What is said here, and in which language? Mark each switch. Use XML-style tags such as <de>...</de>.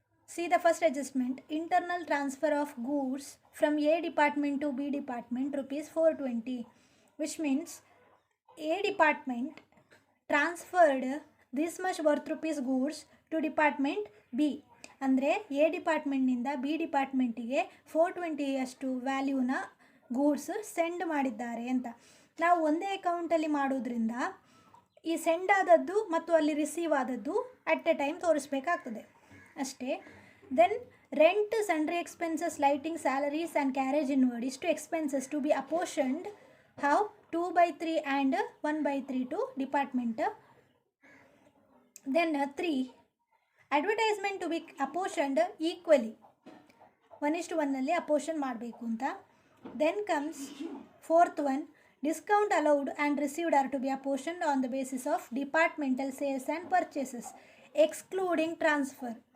<en>See the first adjustment, internal transfer of goods from A department to B department rupees 420, which means A department transferred this much worth rupees goods to department B.</en> <kn>ಅಂದರೆ A ಡಿಪಾರ್ಟ್ಮೆಂಟ್ನಿಂದ B ಡಿಪಾರ್ಟ್ಮೆಂಟಿಗೆ 420 ಅಷ್ಟು ವ್ಯಾಲ್ಯೂನ goods send ಮಾಡಿದ್ದಾರೆ ಅಂತ. ನಾವು ಒಂದೇ ಅಕೌಂಟಲ್ಲಿ ಮಾಡೋದ್ರಿಂದ ಈ send ಆದದ್ದು ಮತ್ತು ಅಲ್ಲಿ ರಿಸೀವ್ ಆದದ್ದು</kn> <en>at a time</en> <kn>ತೋರಿಸ್ಬೇಕಾಗ್ತದೆ ಅಷ್ಟೇ.</kn> <en>Then rent, sundry expenses, lighting, salaries and carriage inward ಇಷ್ಟು expenses to be apportioned how 2/3 and 1/3 to department. Then 3 advertisement to be apportioned equally 1:1</en> <kn>ಅಲ್ಲಿ ಅಪೋರ್ಷನ್ ಮಾಡಬೇಕು ಅಂತ.</kn> <en>Then comes fourth one, discount allowed and received are to be apportioned on the basis of departmental sales and purchases excluding transfer.</en>